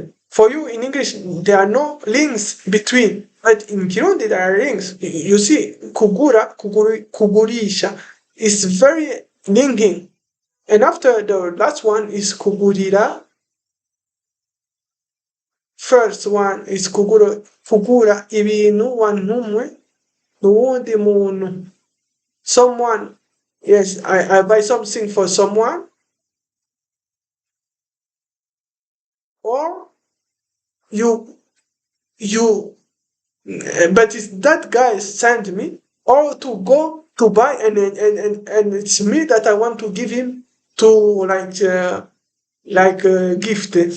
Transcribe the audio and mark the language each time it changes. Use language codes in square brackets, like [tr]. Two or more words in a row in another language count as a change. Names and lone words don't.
[en] For you in English, there are no links between, but in Kirundi there are links. You see, kugurisha is very linking. And after the last one is kugurira. First one is [rn] kugura ibintu wantumwe n'uwundi muntu. [en] Someone, yes, I buy something for someone, or you but it's that guy sent me, or to go to buy, and it's me that I want to give him to like gift.